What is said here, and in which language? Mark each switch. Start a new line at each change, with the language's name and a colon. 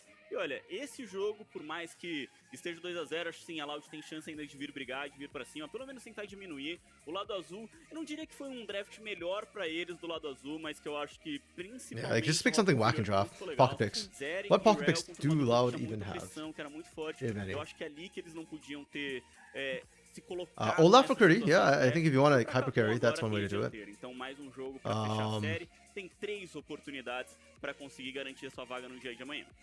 Portuguese: E olha, esse jogo, por mais que esteja 2-0, acho que sim, a Loud tem chance ainda de vir brigar, de vir pra cima, pelo menos tentar diminuir. O lado azul, eu não diria que foi um draft melhor pra eles do lado azul, mas que eu acho que principalmente...
English: Yeah, like just pick something whack and draft. Pocket picks. What pocket picks do Loud even have?
Portuguese: Eu acho que é ali que eles não podiam ter se
English: Olaf for Curry, yeah, I think if you want to hyper carry, that's one way to do it.
Portuguese: Então, mais um jogo pra fechar a série. Tem 3 oportunidades para conseguir garantir a sua vaga no dia de amanhã.